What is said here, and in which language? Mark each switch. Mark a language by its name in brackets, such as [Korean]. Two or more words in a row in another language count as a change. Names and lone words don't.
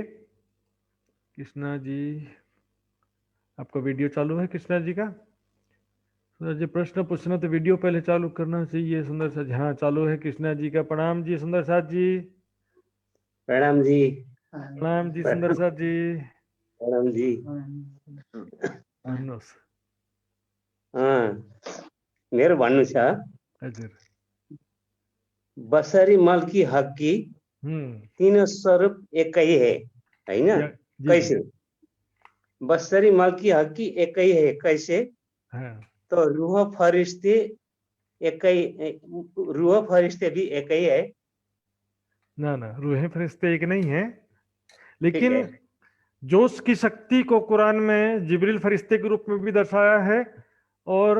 [Hindi] कृष्णा जी आपका वीडियो चालू है कृष्णा जी का? सुंदर जी प्रश्न पूछना तो वीडियो पहले चालू करना चाहिए। सुंदर साथ जी हाँ चालू है कृष्णा जी का। प्रणाम जी सुंदर साथ जी। प्रणाम जी। प्रणाम जी सुंदर साथ जी। प्रणाम जी। [Nepali] भन्नुहोस्। मेरो भन्नु छ, हजुर। [Hindi] बसरी मल्की हक्की तीनों स्वरूप एकै है, हैन? कैसे? बसरी मल्की हक्की एकै है, कैसे? हाँ। तो रूह फरिश्ते एकै, रूह फरिश्ते भी एकै है? ना ना, रूहें फरिश्ते एक नहीं है, लेकिन जोश की शक्ति को कुरान में जिब्रील फरिश्ते के रूप में भी दर्शाया है और